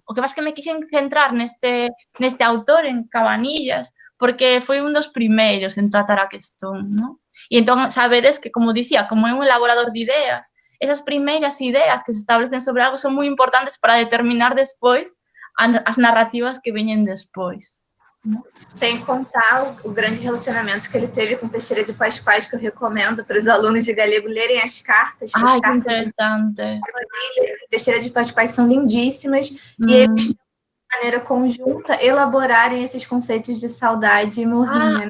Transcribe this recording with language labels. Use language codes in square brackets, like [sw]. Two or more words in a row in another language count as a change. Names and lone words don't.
[gl] O que pasa é que me quixen centrar neste autor, en Cabanillas, porque foi un dos primeiros en tratar a questón, non? E entón, sabedes que, como dicía, como é un elaborador de ideas, esas primeiras ideas que se establecen sobre algo son moi importantes para determinar despois as narrativas que veñen despois. [pt] Sem contar o grande relacionamento que ele teve com Teixeira de Pascoais, que eu recomendo para os alunos de galego lerem as cartas. Ai, que interessante. Teixeira de Pascoais são lindíssimas e eles, de maneira conjunta, elaborarem esses conceitos de saudade e morrinha.